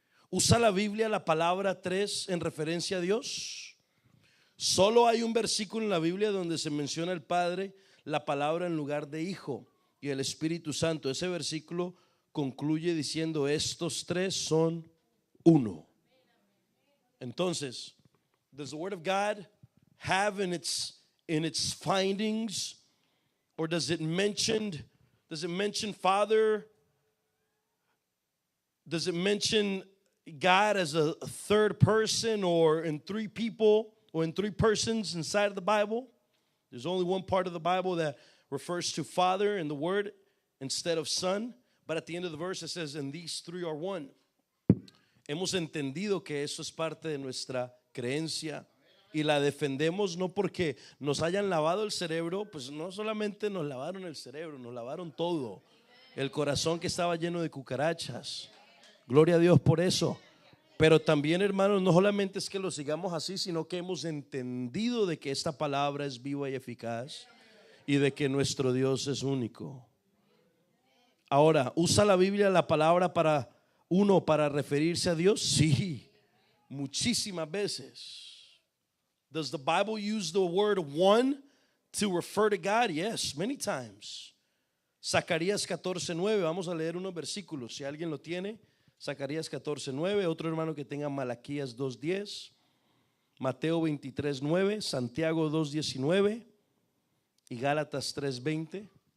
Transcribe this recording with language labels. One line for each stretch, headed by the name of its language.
Spanish: ¿Usa la Biblia la palabra tres en referencia a Dios? Solo hay un versículo en la Biblia donde se menciona el Padre, la palabra en lugar de Hijo, y el Espíritu Santo. Ese versículo concluye diciendo: estos tres son uno. Entonces,
English: does the Word of God have in its findings, or does it mention Father? Does it mention God as a third person, or in three people, or in three persons inside of the Bible? There's only one part of the Bible that refers to Father in the Word instead of Son. But at the end of the verse it says, and these three are one.
Spanish: Hemos entendido que eso es parte de nuestra creencia y la defendemos no porque nos hayan lavado el cerebro, pues no solamente nos lavaron el cerebro, nos lavaron todo, el corazón que estaba lleno de cucarachas. Gloria a Dios por eso. Pero también, hermanos, no solamente es que lo sigamos así, sino que hemos entendido de que esta palabra es viva y eficaz y de que nuestro Dios es único. Ahora, ¿usa la Biblia la palabra para referirse a Dios? Sí, muchísimas veces.
English: Does the Bible use the word one to refer to God? Yes, many times.
Spanish: Zacarías 14:9, vamos a leer unos versículos, si alguien lo tiene. Zacarías 14:9, otro hermano que tenga Malaquías 2:10, Mateo 23:9, Santiago 2:19 y Gálatas 3:20.